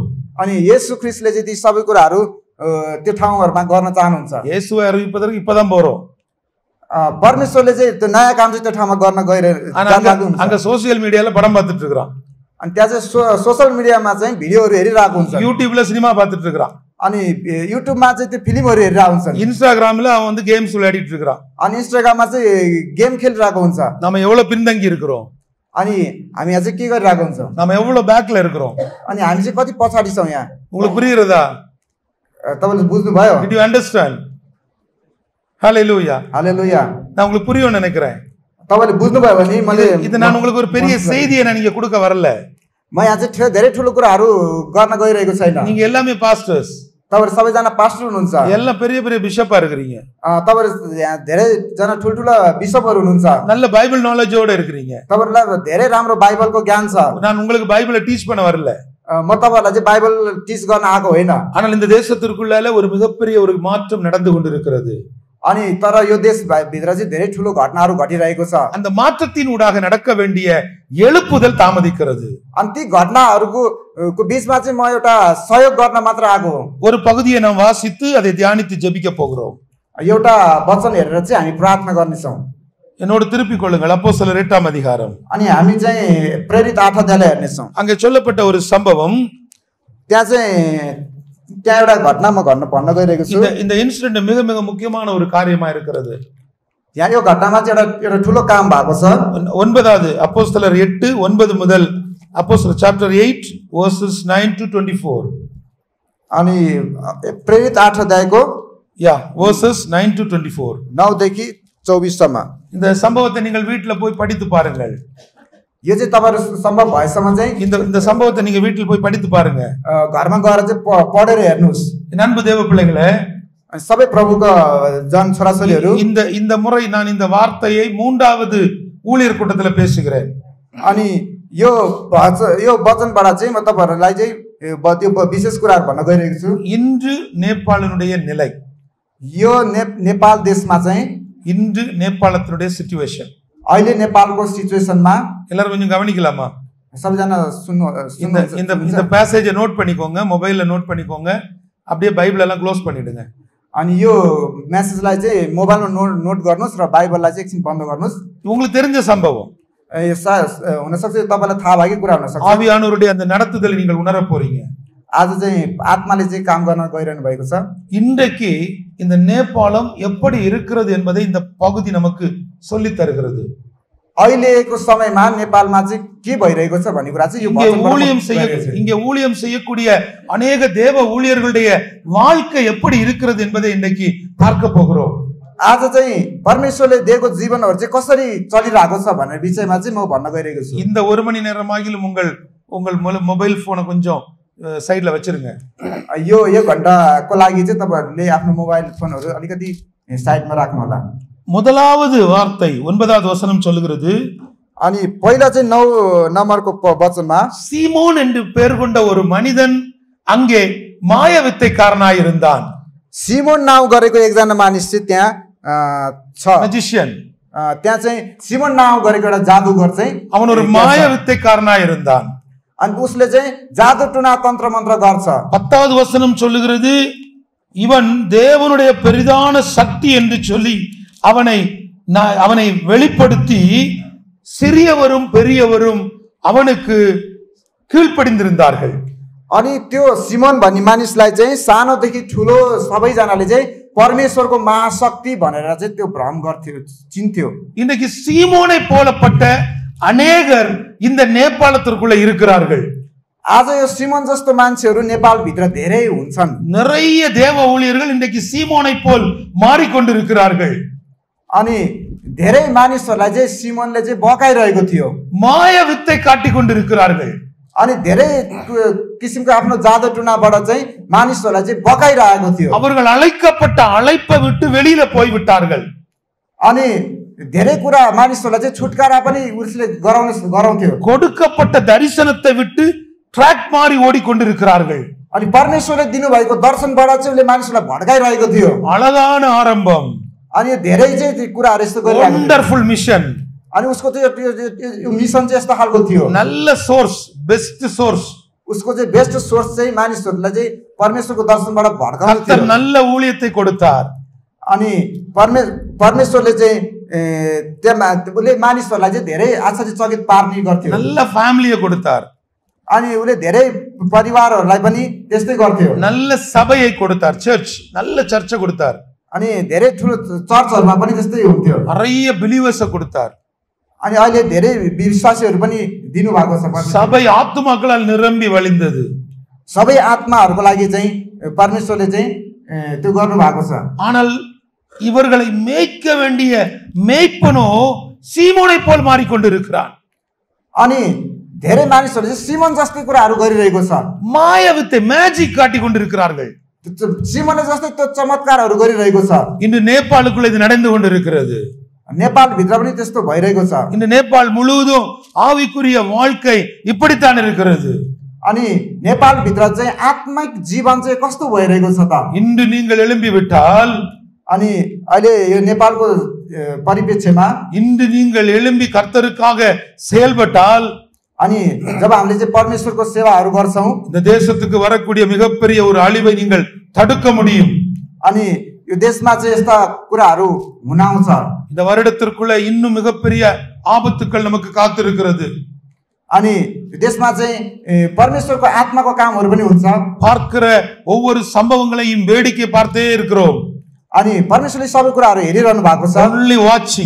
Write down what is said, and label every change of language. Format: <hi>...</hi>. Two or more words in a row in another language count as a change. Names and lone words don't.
<ne>अनि येशू ख्रीष्टले चाहिँ ती सबै कुराहरु त्यो ठाउँहरुमा गर्न चाहनुहुन्छ।</ne> <ta>இயேசுவை அறிவிப்பதற்கு இப்பதான் போறோம்।</ta> <ne>परमेश्वरले चाहिँ त्यो नयाँ काम चाहिँ त्यो ठाउँमा गर्न गइरहेको हुन्छ।</ne> <ta>அங்க சோசியல் மீடியால படம் பார்த்துட்டு இருக்கறான்।</ta> <ne>अनि त्यहाँ चाहिँ सोशल मिडियामा चाहिँ भिडियोहरु हेरिरहेको हुन्छ।</ne> <ta>யூடியூப்ல சினிமா பார்த்துட்டு இருக்கறான்।</ta> <ne>अनि युट्युबमा चाहिँ त्यो फिल्महरु हेरिरहेको हुन्छ।</ne> <ta>இன்ஸ்டாகிராம்ல அவன் வந்து கேம்ஸ் விளையாடிட்டு இருக்கறான்।</ta> <ne>अनि इन्स्टाग्राममा चाहिँ गेम खेलिरहेको हुन्छ।</ne> <ta>நாம எவ்வளவு பின்தங்கி இருக்கிறோம்?</ta> <ne>अनि हामी चाहिँ के गरिरहेको हुन्छ?</ne> <ta>நாம எவ்வளவு பேக்ல இருக்கிறோம்?</ta> <ne>अनि हामी चाहिँ कति पछाडी छौं यहाँ?</ne> <ta>உங்களுக்கு புரியுறதா?</ta> <ne>तपाईले बुझ्नु भयो?</ne> <en>Did you understand? Hallelujah.</en> <ne>हालेलुया।</ne> <ta>நான் உங்களுக்கு புரியும்னு நினைக்கிறேன்।</ta> <ne>तपाईले बुझ्नु भयो भने मैले</ne> <ta>இது நான் உங்களுக்கு ஒரு பெரிய செய்தியை நான் இங்க கொடுக்க வரல।</ta> <ne>म यहाँ चाहिँ धेरै ठुलो कुराहरु गर्न गइरहेको छैन।</ne> <ta>நீங்க எல்லாமே பாஸ்டர்ஸ்।</ta> <ne>तपाईहरु सबैजना पास्टर हुनुहुन्छ।</ne> <ta>எல்லாம் பெரிய பெரிய பிஷப்பா இருக்கீங்க।</ta> <ne>तपाईहरु यहाँ धेरै जना ठुलठुला बिशपहरु हुनुहुन्छ।</ne> <ta>நல்ல பைபிள் நாலேஜோட இருக்கீங்க।</ta> <ne>तपाईहरुलाई धेरै राम्रो बाइबलको ज्ञान छ।</ne> <ta>நான் உங்களுக்கு பைபிளை டீச் பண்ண வரல।</ta> <ne>म तपाईहरुलाई चाहिँ बाइबल टिच गर्न आएको होइन।</ne> <ta>ஆனால் இந்த தேசத்திற்குள்ளால ஒரு மிகப்பெரிய ஒரு மாற்றம் நடந்து கொண்டிருக்கிறது।</ta> <ne>अनि तर यो देश भित्र चाहिँ धेरै ठुलो घटनाहरु घटिरहेको छ।</ne> <ta>அந்த மாற்றத்தின் ஊடாக நடக்க வேண்டிய எழுப்புதல் தாமதிக்கிறது।</ta> <ne>अनि ती घटनाहरुको बीचमा चाहिँ म एउटा सहयोग गर्न मात्र आएको हो।</ne> <ta>ஒரு பகுதியை நாம் வாசித்து அதை தியானித்து ஜெபிக்க போகிறோம்।</ta> <ne>एउटा वचन हेरेर चाहिँ हामी प्रार्थना गर्ने छौं।</ne> <ta>என்னோடு திருப்பிக் கொள்ளுங்கள் அப்போஸ்தலர் 8ஆம் அதிகாரம்।</ta> <ne>अनि हामी चाहिँ प्रेरित 8 अध्यायलाई हेर्ने छौं।</ne> <ta>அங்கே சொல்லப்பட்ட ஒரு சம்பவம்</ta> <ne>त्यहाँ एउटा घटना म भन्न गइरहेको छु।</ne> <ta>இந்த இன்சிடென்ட் மிக மிக முக்கியமான ஒரு காரியமா இருக்கிறது।</ta> <ne>यहाँ यो घटनामा चाहिँ एउटा ठुलो काम भएको छ।</ne> <ta>9வது அப்போஸ்தலர் 8:9 முதல் அப்போஸ்தலர்</ta> <en>chapter 8 verses 9 to 24।</en> <ne>अनि प्रेरित 8 अध्यायको</ne> <en>verses 9 to 24</en> <ne>9 देखि 24 सम्म।</ne> <ta>இந்த சம்பவத்தை நீங்கள் வீட்ல போய் படித்து பாருங்கள்।</ta> <ne>यो चाहिँ तपाईहरु सम्भव भएसम्म चाहिँ</ne> <ta>இந்த சம்பவத்தை நீங்க வீட்ல போய் படித்து பாருங்க।</ta> <ne>घरमा गएर चाहिँ पढेर हेर्नुस्।</ne> <ta>அன்பு தேவ பிள்ளைகளே,</ta> <ne>सबै प्रभुको जन छोराछोरीहरु,</ne> <ta>இந்த मुறை நான் இந்த வார்த்தையை 3வது ஊழியர் கூட்டத்துல பேசுகிறேன்।</ta> <ne>अनि यो वचनबाट चाहिँ म तपाईहरुलाई चाहिँ त्यो विशेष कुराहरु भन्न गइरहेको छु।</ne> <ta>இன்று நேபாளினுடைய நிலை,</ta> <ne>यो नेपाल देशमा चाहिँ</ne> <ta>இன்று நேபாளத்தினுடைய சிச்சுவேஷன்,</ta> <ne>अहिले नेपालको सिचुएसनमा</ne> <ta>எல்லாரும் கொஞ்சம் கவனிக்கலாமா?</ta> <ne>सबैजना</ne> <ta>இந்த பேசேஜை நோட் பண்ணிக்கோங்க, மொபைல்ல நோட் பண்ணிக்கோங்க, அப்படியே பைபிள் எல்லாம் க்ளோஸ் பண்ணிடுங்க।</ta> <ne>अनि यो मेसेजलाई चाहिँ मोबाइलमा नोट गर्नुस् र बाइबललाई चाहिँ एकछिन बन्द गर्नुस्।</ne> <ta>உங்களுக்கு தெரிஞ்ச சம்பவம்,</ta> <ne>हुन सक्छ तपाईलाई थाहा भएको कुरा हुन सक्छ।</ne> <ta>ஆவியானவருடைய அந்த நடத்துதலை நீங்கள் உணர போறீங்க।</ta> <ne>आज चाहिँ आत्माले चाहिँ काम गर्न गइरहनु भएको छ।</ne> <ta>இன்றைக்கு இந்த நேபாளம் எப்படி இருக்கிறது என்பதை இந்த பகுதி நமக்கு சொல்லி தருகிறது।</ta> <ne>अहिलेको समयमा नेपालमा चाहिँ के भइरहेको छ भन्ने कुरा चाहिँ यो</ne> <ta>இங்கே ஊழியம் செய்யக்கூடிய अनेक தேவ ஊழியர்களுடைய வாழ்க்கை எப்படி இருக்கிறது என்பதை இன்னைக்கு பார்க்க போகிறோம்.</ta> <ne>आज चाहिँ परमेश्वरले दिएको जीवनहरु चाहिँ कसरी चलिरहेको छ भन्ने विषयमा चाहिँ म भन्न गइरहेको छु.</ne> <ta>இந்த 1 மணி நேரமாகிலும் உங்கள் மொபைல் போனை கொஞ்சம் சைடுல வச்சிருங்க.</ta> <ne>यो 1 घण्टाको लागि चाहिँ तपाईहरुले आफ्नो मोबाइल फोनहरु अलिकति साइडमा राख्नु होला.</ne> <ta>முதலாவது வார்த்தை 9வது வசனம் சொல்லுகிறது.</ta> <ne>अनि पहिला चाहिँ 9 नम्बरको वचनमा</ne> <ta>சீமோன் என்று பெயர் கொண்ட ஒரு மனிதன் அங்கே மாயவித்தைக்காரனாய் இருந்தான்.</ta> <ne>सिमोन नाउँ गरेको एकजना मानिस चाहिँ त्यहाँ छ,</ne> <en>मैजिशियन.</en> <ne>त्यहाँ चाहिँ सिमोन नाउँ गरेको एउटा जादुगर चाहिँ</ne> <ta>அவன் ஒரு மாயவித்தைக்காரனாய் இருந்தான்.</ta> <ne>अनि उसले चाहिँ जादु टुना तन्त्र मन्त्र गर्छ.</ne> <ta>10வது வசனம் சொல்லுகிறது, இவன் தேவனுடைய பெரிதான சக்தி என்று சொல்லி அவனை வெளிப்படுத்தி சிறியவரும் பெரியவரும் அவனுக்கு கீழ்ப்படிந்திருந்தார்கள்.</ta> <ne>अनि त्यो सिमोन भन्ने मानिसलाई चाहिँ सानोदेखि ठुलो सबैजनाले चाहिँ परमेश्वरको महाशक्ति भनेर चाहिँ त्यो भ्रम गर्थ्यो, चिन्थ्यो.</ne> <ta>இன்னைக்கு சீமோனை போலப்பட்ட अनेகர் இந்த நேபாளத்திற்குள்ள இருக்கிறார்கள்.</ta> <ne>आज यो सिमोन जस्तो मान्छेहरू नेपाल भित्र धेरै हुन्छन्.</ne> <ta>நிறைய தேவ ஊழியர்கள் இன்னைக்கு சீமோனை போல் மாறிக்கொண்டிருக்கிறார்கள்.</ta> <ne>अनि धेरै मानिसहरूलाई चाहिँ सिमोनले चाहिँ बकाइरहेको थियो,</ne> <ta>மாயவித்தை காட்டிக் கொண்டிருக்கிறார்கள்.</ta> <ne>अनि धेरै किसिमको आफ्नो जादु टुनाबाट चाहिँ मानिसहरूलाई चाहिँ बकाइरहेको थियो.</ne> <ta>அவர்கள் அழைக்கப்பட்ட அழைப்பை விட்டு வெளியில போய் விட்டார்கள்.</ta> <ne>अनि धेरै कुरा मानिसहरूलाई चाहिँ छुटकारा पनि उसले गराउँथ्यो.</ne> <ta>கொடுக்கப்பட்ட தரிசனத்தை விட்டு ட்ராக் மாறி ஓடிக்கொண்டிருக்கிறார்கள்.</ta> <ne>अनि परमेश्वरले दिनुभएको दर्शनबाट चाहिँ उसले मानिसहरूलाई भड्काइरहेको थियो.</ne> <ta>அழகான ஆரம்பம்.</ta> <ne>अनि धेरै चाहिँ कुराहरू यस्तो गरिरहेको थियो.</ne> <en>wonderful mission.</en> <ne>अनि उसको चाहिँ यो मिसन चाहिँ यस्तो खालको थियो.</ne> <en>நல்ல source, best source.</en> <ne>उसको चाहिँ</ne> <en>best source</en> <ne>चाहिँ मानिसहरूलाई चाहिँ परमेश्वरको दर्शनबाट भड्काउनु थियो.</ne> <ta>நல்ல ஊழியத்தை கொடுத்தார்.</ta> <ne>अनि परमेश्वरले चाहिँ उसले मानिसहरूलाई चाहिँ धेरै आश्चर्यचकित पार्ने गर्थ्यो.</ne> <ta>நல்ல ஃபேமிலியை கொடுத்தார்.</ta> <ne>अनि उसले धेरै परिवारहरूलाई पनि त्यस्तै गर्थ्यो.</ne> <ta>நல்ல சபையை கொடுத்தார், சர்ச், நல்ல சர்ச்சை கொடுத்தார்.</ta> <ne>अनि धेरै ठुलो चर्चहरुमा पनि त्यस्तै हुन्थ्यो.</ne> <ta>நிறைய பிலீவர்ஸ் கொடுத்தார்.</ta> <ne>अनि अहिले धेरै विश्वासीहरू पनि दिनु भएको छ.</ne> <ta>சபை ஆத்துமாக்களால் நிரம்பி வழிந்தது.</ta> <ne>सबै आत्माहरूको लागि चाहिँ परमेश्वरले चाहिँ त्यो गर्नु भएको छ.</ne> <ta>ஆனால் இவர்களை மேய்க்க வேண்டிய மேய்ப்பனோ சீமோனை போல் மாறிக்கொண்டிருக்கிறான்.</ta> <ne>अनि धेरै मानिसहरूले चाहिँ सिमोन जस्तै कुराहरू गरिरहेको छ.</ne> <ta>மாயவித்தை, மேஜிக் காட்டிக் கொண்டிருக்கிறார்கள்.</ta> <ne>सिमोनले जस्तै त्यो चमत्कारहरू गरिरहेको छ.</ne> <ta>இன்று நேபாளுக்குள்ள இது நடந்து கொண்டிருக்கிறது.</ta> <ne>नेपाल भित्र पनि त्यस्तो भइरहेको छ.</ne> <ta>இந்த நேபாள் முழுவதும் ஆவிக்குரிய வாழ்க்கை இப்படித்தான் இருக்கிறது.</ta> <ne>अनि नेपाल भित्र चाहिँ आत्मिक जीवन चाहिँ कस्तो भइरहेको छ त?</ne> <ta>இன்று நீங்கள் எழும்பி விட்டால்,</ta> <ne>अनि अहिले यो नेपालको परिप्रेक्ष्यमा</ne> <ta>இன்று நீங்கள் எழும்பி கர்த்தருக்காக செயல்பட்டால்,</ta> <ne>अनि जब हामीले चाहिँ परमेश्वरको सेवाहरू गर्छौं,</ne> <ta>இந்த தேசத்துக்கு வரக்கூடிய மிகப்பெரிய ஒரு அழிவை நீங்கள் தடுக்க முடியும்.</ta> <ne>अनि यो देशमा चाहिँ यस्ता कुराहरू हुन आउँछ.</ne> <ta>இந்த வருடத்திற்குள்ள இன்னும் மிகப்பெரிய ஆபத்துக்கள் நமக்கு காத்திருக்கிறது.</ta> <ne>अनि देशमा चाहिँ परमेश्वरको आत्माको कामहरू पनि हुन्छ.</ne> <ta>பார்க்கிற ஒவ்வொரு சம்பவங்களையும் வேடிக்கை பார்த்தே இருக்கிறோம்.</ta> <ne>अनि परमेश्वरले सबै कुराहरू हेरिरहनु भएको छ.</ne> <en>only watching,</en>